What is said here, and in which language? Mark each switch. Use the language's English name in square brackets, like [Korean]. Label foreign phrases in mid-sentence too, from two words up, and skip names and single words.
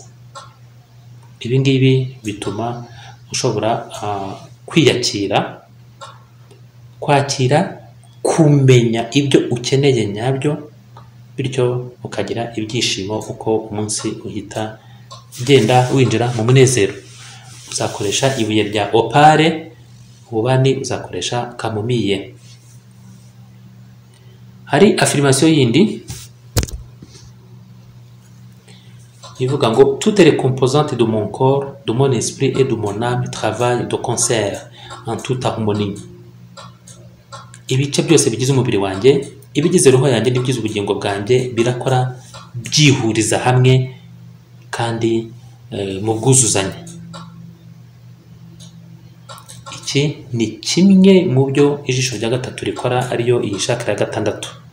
[Kinyarwanda] Ibi ngibi bituma ushobora kwiyakira, kwakira, kumenya ibyo ukeneye nyabyo, bityo ukagira ibyishimo uko umunsi uhita ugenda winjira mu munezero. Uzakoresha ibuye rya opale, ububani uzakoresha kamomille. Hari affirmation yindi ivuga ngo [French] toutes les composantes de mon corps, de mon esprit et de mon âme travaillent de concert en toute harmonie. [Kinyarwanda] Ibice byose bigize umubiri wanjye, ibigize roho yanjye n'ibigize ubugingo bwanjye birakora byihuriza hamwe kandi mu bwuzuzanye. Iki ni kimwe mu byo ijisho rya gatatu rikora, ariyo iyi chakra ya gatandatu.